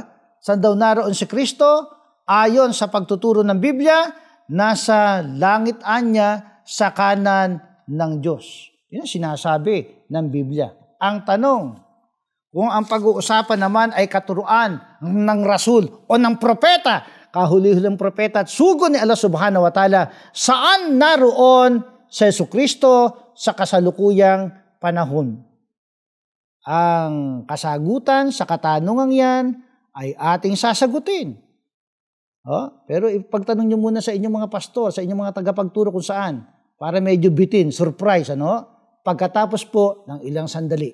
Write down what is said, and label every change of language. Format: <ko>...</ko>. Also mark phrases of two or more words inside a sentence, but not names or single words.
<tl>Saan daw naroon si Kristo? Ayon sa pagtuturo ng Biblia, nasa langit niya sa kanan ng Diyos. Yun ang sinasabi ng Biblia. Ang tanong, kung ang pag-uusapan naman ay katuruan ng rasul o ng propeta, kahuli-huling propeta at sugo ni Allah</tl> <ar>سبحانه وتعالى,</ar> <tl>saan naroon si Jesucristo sa kasalukuyang panahon? Ang kasagutan sa katanungang yan ay ating sasagutin. Pero ipagtanong nyo muna sa inyong mga pastor, sa inyong mga tagapagturo kung saan, para medyo bitin, surprise, pagkatapos po ng ilang sandali.</tl>